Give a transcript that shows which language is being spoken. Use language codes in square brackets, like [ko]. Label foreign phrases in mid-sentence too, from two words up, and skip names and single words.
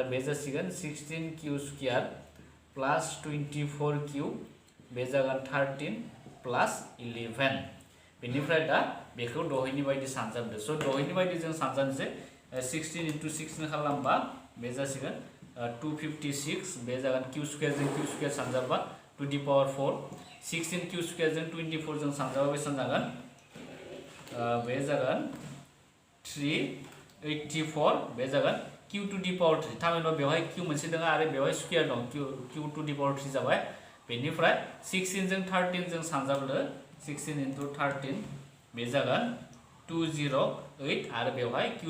[brx] बे जासिगोन 16q स्क्वायर प्लस 24q बे जागोन 13 प्लस 11 बेनिफ्राय दा बेखौ दहायनि बायदि सानजाबदो स' दहायनि बायदि जों सानजानोसै 16 into 16 खालामबा बे जासिगोन 256 बे जागोन q स्क्वायर जों q स्क्वायर सानजाबा [en] to the power [brx] 4 16q स्क्वायर जों 24 जों सानजाबा बेसेबां जागोन बे जागोन 384 बे जागोन q [en] to the power [brx] 3 थामहिनबा बेवहाय q मोनसे दङ आरो बेवहाय स्क्वायर दं q [en] to the power [brx] 3 जाबाय बेनिफ्राय 16 जों 13 जों सानजाबदो 16 into 13 बे जागोन 208 आरो बेवहाय q